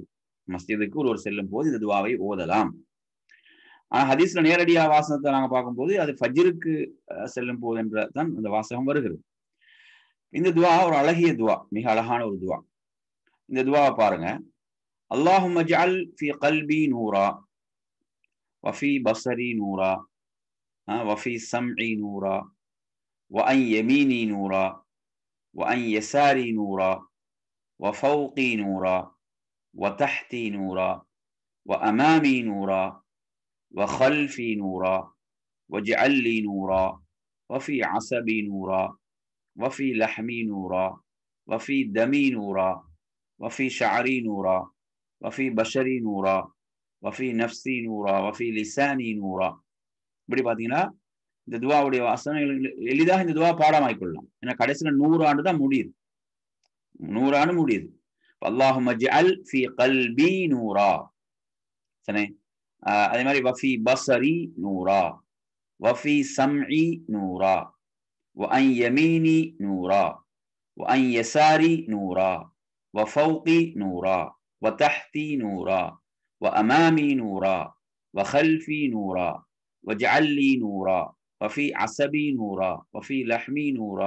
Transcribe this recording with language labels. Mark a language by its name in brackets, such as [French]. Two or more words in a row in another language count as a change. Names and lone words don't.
[Tamil] மஸ்ஜிதுக்கு ஒரு செல்லும் போது இந்த துவாவை ஓதலாம். ஆனா ஹதீஸ்ல நேரடியா வாசகத்தை நாங்க பார்க்கும்போது அது ஃபஜ்ருக்கு செல்லும் போது என்ற தான் இந்த வாசகம் வருகிறது. இந்த துவா ஒரு அழகிய துவா, மிக அழகான ஒரு துவா. இந்த துவாவை பாருங்க. [Arabic] اللهم اجعل في قلبي نورا وفي بصري نورا وفي سمعي نورا وأن يميني نورا وأن يساري نورا وفوقي نورا وتحتي نورا وأمامي نورا وخلفي نورا واجعل لي نورا وفي عصبي نورا وفي لحمي نورا وفي دمي نورا وفي شعري نورا وفي بشري نورا وفي نفسي نورا وفي لساني نورا. [Tamil] இப்படி பார்த்தீங்கன்னா இந்த துவாவுடைய வாசனைகள் எளிதாக இந்த துவா பாடமாய்க்கொள்ளலாம். ஏன்னா கடைசியில 100 ஆண்டு தான் முடியுது, 100 ஆண்டு முடியுது. [Arabic] اللهم اجعل في قلبي نورا, சரி. [Tamil] அதே மாதிரி [Arabic] وفي بصري نورا وفي سمعي نورا وعن يميني نورا وعن يساري نورا وفوقي نورا وتحتي نورا وأمامي نورا وخلفي نورا واجعل لي نورا وفي عصبي نورا وفي لحمي نورا.